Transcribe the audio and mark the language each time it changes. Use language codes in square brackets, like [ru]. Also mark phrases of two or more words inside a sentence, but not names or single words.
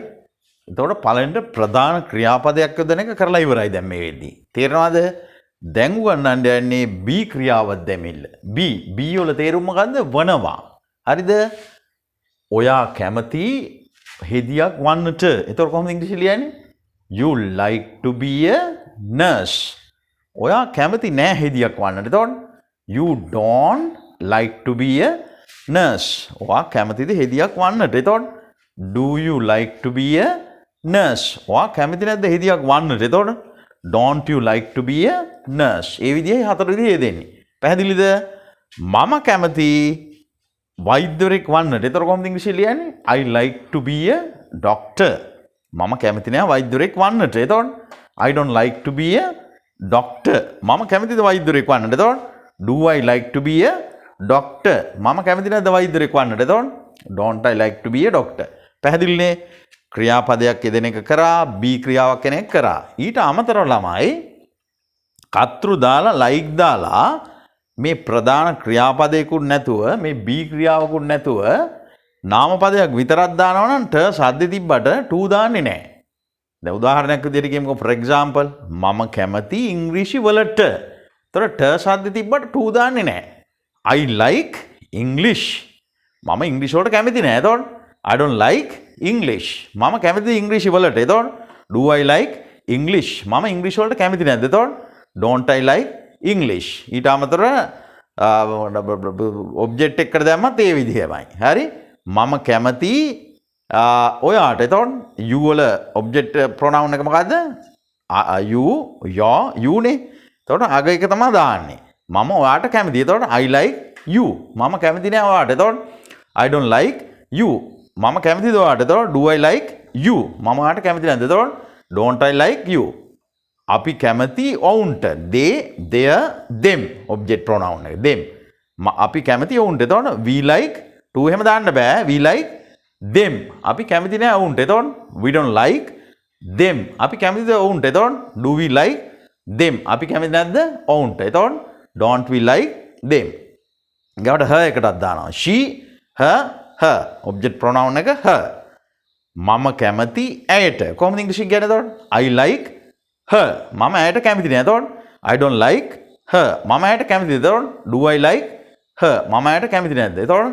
[si] එතකොට පළවෙනිට ප්‍රධාන ක්‍රියාපදයක් යොදන එක කරලා ඉවරයි දැන් මේ වෙද්දී. තේරෙනවද? දැන් උගන්නන්න යන්නේ බී ක්‍රියාවක් දැමිල්ල. බී වල තේරුම මොකද්ද? වනවා. හරිද? ඔයා කැමති හෙදියක් වන්නට. එතකොට කොහොමද ඉංග්‍රීසි ලියන්නේ? [en] You like to be a nurse. [si] ඔයා කැමති නෑ හෙදියක් වන්නට. එතකොට [en] you don't like to be a nurse. [si] ඔයා කැමතිද හෙදියක් වන්නට. එතකොට [en] do you like to be a nurse. [si] ඔයා කැමති නැද්ද හෙදියක් වන්නට. එතකොට [en] don't you like to be a nurse. [si] ඒ විදිහේ හතර විදිහේ දෙන්නේ. පැහැදිලිද? මම කැමති වෛද්‍යවරයෙක් වන්නට. එතකොට කොහොමද ඉංග්‍රීසි ලියන්නේ? [en] I like to be a doctor. [si] මම කැමති නෑ වෛද්‍යවරයෙක් වන්නට. එතකොට [en] I don't like to be a doctor. [si] මම කැමතිද වෛද්‍යවරයෙක් වන්නට. එතකොට [en] do I like to be a doctor. [si] මම කැමති නැද්ද වෛද්‍යවරයෙක් වන්නට. එතකොට [en] don't I like to be a doctor. [si] පැහැදිලිනේ? ක්‍රියාපදයක් යෙදෙන එක කරා, බී ක්‍රියාවක් කෙනෙක් කරා. ඊට අමතරව ළමයි කර්තෘ දාලා like දාලා මේ ප්‍රධාන ක්‍රියාපදයකුත් නැතුව මේ බී ක්‍රියාවකුත් නැතුව නාමපදයක් විතරක් දානවා නම් ට සද්ද තිබ්බට ටූ දාන්නේ නැහැ. දැන් උදාහරණයක් විදිහට කියමුකෝ [en] for example [si] මම කැමති ඉංග්‍රීසි වලට. ඒතර ට සද්ද තිබ්බට ටූ දාන්නේ නැහැ. [en] I like English. [si] මම ඉංග්‍රීසි වලට කැමති නැහැ. එතකොට [en] I don't like English. [si] මම කැමති ඉංග්‍රීසි වලට. එතකොට [en] do I like English. [si] මම ඉංග්‍රීසි වලට කැමති නැද්ද? එතකොට [en] don't I like English. [si] ඊට අමතරව ඔබ්ජෙක්ට් එකකට දැම්මත් ඒ විදිහමයි. හරි? මම කැමති ඔයාට. එතකොට you වල [en] object pronoun [si] එක මොකද්ද? [en] you, your, you නේ. [si] එතකොට අග එක තමයි දාන්නේ. මම ඔයාට කැමතියි. [en] එතකොට I like you. [si] මම කැමති නෑ ඔයාට. එතකොට [en] I don't like you. [si] මම කැමතිද ඔයාට. එතකොට [en] do I like you. [si] මම ඔයාට කැමති නැද්ද? [en] එතකොට don't I like you. [si] අපි කැමති ඔවුන්ට. [en] they, their, them object pronoun එක. them. [si] අපි කැමති ඔවුන්ට. එතකොට [en] we like to [si] එහෙම දාන්න බෑ. [en] we like them. [si] අපි කැමති නෑ ඔවුන්ට. එතකොට [en] we don't like them. [si] අපි කැමතිද ඔවුන්ට. එතකොට [en] do we like them. [si] අපි කැමති නැද්ද ඔවුන්ට. [en] එතකොට don't we like them. [si] ඊගොඩ her එකටත් දානවා. [en] she, her object pronoun එක her. [si] මම කැමති ඇයට. කොහොමද ඉංග්‍රීසි කියන්නේ එතකොට? [en] I like her. [si] මම ඇයට කැමති නෑ. එතකොට [en] I don't like her. [si] මම ඇයට කැමතිද? [en] එතකොට do I like her. [si] මම ඇයට කැමති නැද්ද?